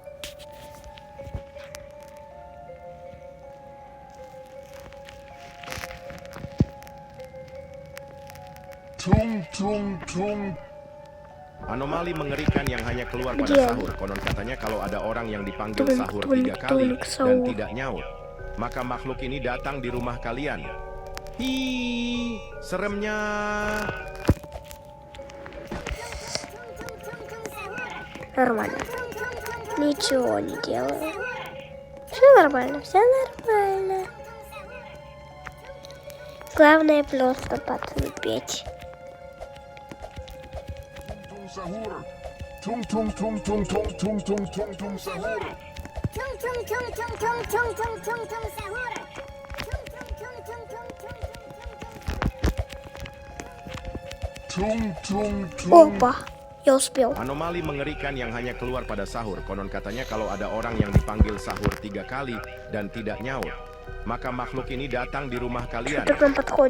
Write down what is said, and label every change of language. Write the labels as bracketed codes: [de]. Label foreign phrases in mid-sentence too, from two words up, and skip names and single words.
[id] Tung. Anomali mengerikan yang hanya keluar pada Dia. sahur. Konon katanya kalau ada orang yang dipanggil Tung, sahur tung, 3 kali tung, dan sahur. tidak nyaut, maka makhluk ini datang di rumah kalian. Hi, seremnya. [ru] Нормально. Ничего не делаю. Все нормально, все нормально. Главное просто потерпеть. [id] Tung sahur. Tung tung tung tung tung tung tung tung tung sahur. Tung tung tung tung tung tung tung tung tung sahur. Tung tung tung tung tung tung Tung tung tung. [ru] Опа, я успел. [id] Anomali mengerikan yang hanya keluar pada sahur. Konon katanya kalau ada orang yang dipanggil sahur 3 kali dan tidak nyaut, maka makhluk ini datang di rumah kalian. [ru] Ты к нам подходишь.